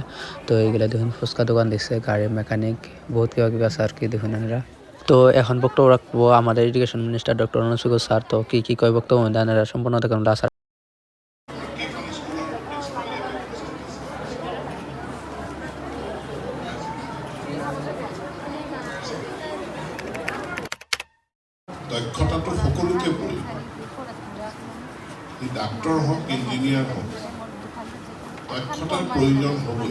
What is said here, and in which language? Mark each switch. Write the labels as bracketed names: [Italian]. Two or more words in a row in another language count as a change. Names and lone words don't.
[Bangla] তো এইগুলো দেখুন ফুচকা দোকান দিচ্ছে, গাড়ির মেকানিক, বহুত কিবা আছে আর কি দেখুন এনারা। তো এখন বক্তব্য রাখবো আমাদের [English] education minister doctor [Bangla] অনুজ পেগুর স্যার। তো কি কি কয় বক্তব্য এনারা সম্পূর্ণ দেখুন স্যার। [Assamese] দক্ষতাটো সকলোকে প্ৰয়োজন। ডাক্তৰ হওক ইঞ্জিনিয়াৰ হওক দক্ষতাৰ প্ৰয়োজন হ'বই।